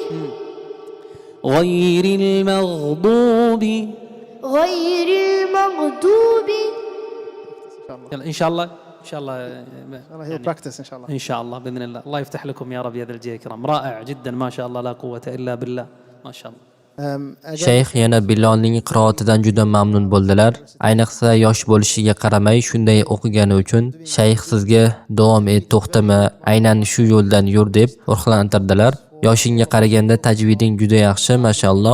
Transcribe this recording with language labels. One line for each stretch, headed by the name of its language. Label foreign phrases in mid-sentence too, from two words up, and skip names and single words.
Arabic: غير المغضوب، غير المغضوب. يلا إن شاء الله إن شاء الله هي براكتس إن شاء الله. إن شاء الله بإذن الله. الله يفتح لكم يا رب يا ذا الجلال الكرام. رائع جدا ما شاء الله لا قوة إلا بالله ما شاء الله.
Uzbek: Shayx yana Bilolning qiroatidan juda mamnun bo'ldilar. Ayniqsa yosh bo'lishiga qaramay shunday o'qigani uchun shayx sizga davom et, to'xtama, aynan shu yo'ldan yur deb ruhlantirdilar. Yoshingga qaraganda tajviding juda yaxshi, mashalloh.